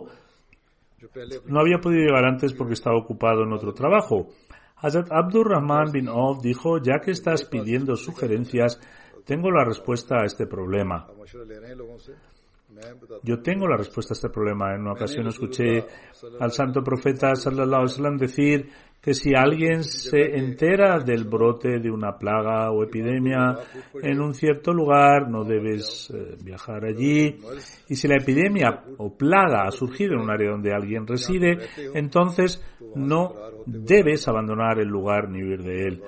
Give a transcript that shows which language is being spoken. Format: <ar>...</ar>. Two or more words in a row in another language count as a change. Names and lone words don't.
<es>No había podido llegar antes porque estaba ocupado en otro trabajo. Hazrat Abdurrahman bin Auf dijo: ya que estás pidiendo sugerencias, tengo la respuesta a este problema. Yo tengo la respuesta a este problema. En una ocasión escuché al santo profeta</es> <ar>صلى الله عليه وسلم</ar> <es>decir que si alguien se entera del brote de una plaga o epidemia en un cierto lugar, no debes viajar allí. Y si la epidemia o plaga ha surgido en un área donde alguien reside, entonces no debes abandonar el lugar ni huir de él.</es>